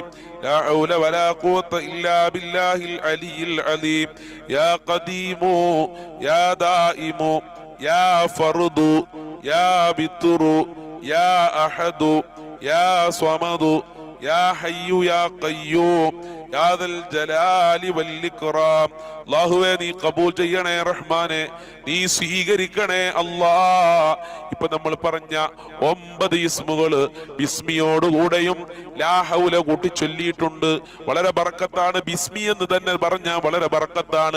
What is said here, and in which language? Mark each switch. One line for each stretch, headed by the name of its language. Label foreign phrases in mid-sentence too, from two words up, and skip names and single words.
Arabic: لا حول ولا قوة إلا بالله العلي العظيم. يا قديم يا دائم يا فرد يا وتر يا أحد يا صمد يا حي يا قيوم يا ذا الجلال والإكرام.
Malayalam: അല്ലാഹുവേ നീ കബൂൽ ചെയ്യണേ റഹ്മാനെ, നീ സ്വീകരിക്കണേ അല്ലാ. ഇപ്പൊ നമ്മൾ പറഞ്ഞ 9 ഇസ്മുകള് ബിസ്മിയോടുകൂടെയും
Arabic: لا حول
Malayalam: കൂട്ടി ചൊല്ലിയിട്ടുണ്ട്. വളരെ ബർക്കത്താണ്. ബിസ്മി എന്ന് തന്നെ പറഞ്ഞ വളരെ ബർക്കത്താണ്.